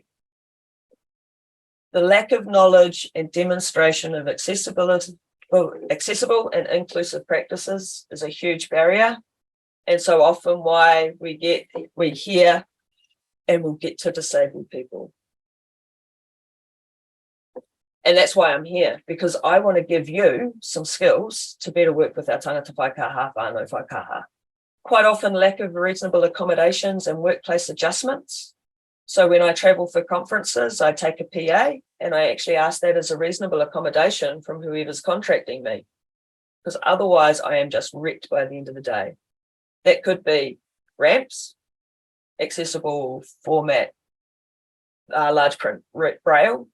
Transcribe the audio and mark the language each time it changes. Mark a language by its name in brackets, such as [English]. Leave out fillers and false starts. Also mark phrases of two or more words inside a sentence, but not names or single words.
[English] The lack of knowledge and demonstration of accessible and inclusive practices is a huge barrier. And so often why we hear and we'll get to disabled people. And that's why I'm here, because I want to give you some skills to better work with our [Māori] tāngata whaikaha, whānau whaikaha. [English] Quite often lack of reasonable accommodations and workplace adjustments. So when I travel for conferences, I take a PA and I actually ask that as a reasonable accommodation from whoever's contracting me, because otherwise I am just wrecked by the end of the day. That could be ramps, accessible format, large print braille.